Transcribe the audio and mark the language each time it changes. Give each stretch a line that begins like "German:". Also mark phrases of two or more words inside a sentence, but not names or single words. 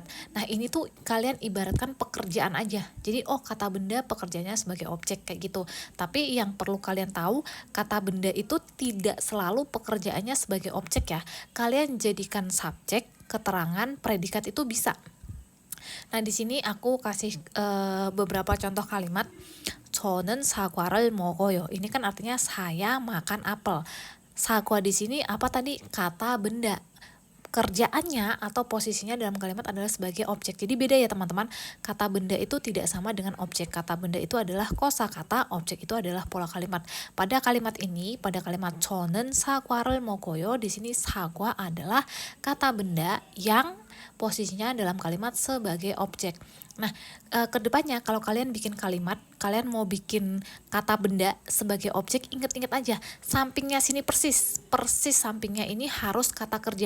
Indonesian: Nah, ini tuh kalian ibaratkan pekerjaan aja. Jadi kata benda pekerjaannya sebagai objek kayak gitu. Tapi yang perlu kalian tahu, kata benda itu tidak selalu pekerjaannya sebagai objek ya. Kalian jadikan subjek, keterangan, predikat itu bisa. Nah, di sini aku kasih beberapa contoh kalimat.
Korean: 저는 사과를 먹어요.
Indonesian: Ini kan artinya saya makan apel. Sagwa di sini apa tadi? Kata benda. Kerjaannya atau posisinya dalam kalimat adalah sebagai objek. Jadi beda ya teman-teman. Kata benda itu tidak sama dengan objek. Kata benda itu adalah kosakata, objek itu adalah pola kalimat. Pada kalimat ini, pada kalimat
Korean: 저는 사과를 먹어요,
Indonesian: di sini sagwa adalah kata benda yang posisinya dalam kalimat sebagai objek. Nah, kedepannya kalau kalian bikin kalimat, kalian mau bikin kata benda sebagai objek, inget-inget aja, sampingnya sini persis sampingnya ini harus kata kerja.